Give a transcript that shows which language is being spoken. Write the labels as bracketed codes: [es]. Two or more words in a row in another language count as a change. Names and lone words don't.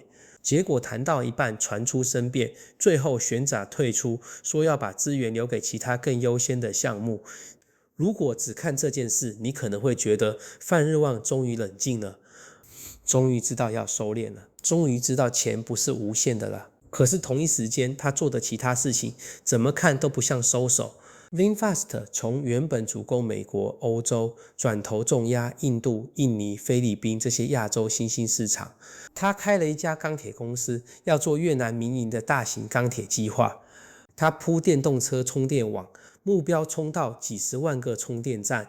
[zh] 結果談到一半傳出生變，最後學長退出，說要把資源留給其他更優先的項目。如果只看這件事，你可能會覺得范日旺終於冷靜了，終於知道要收斂了，終於知道錢不是無限的了。可是同一時間，他做的其他事情怎麼看都不像收手。VinFast 從原本主攻美國、歐洲，轉頭重壓印度、印尼、菲律賓這些亞洲新興市場。他開了一家鋼鐵公司，要做越南民營的大型鋼鐵計劃。他鋪電動車充電網，目標衝到幾十萬個充電站。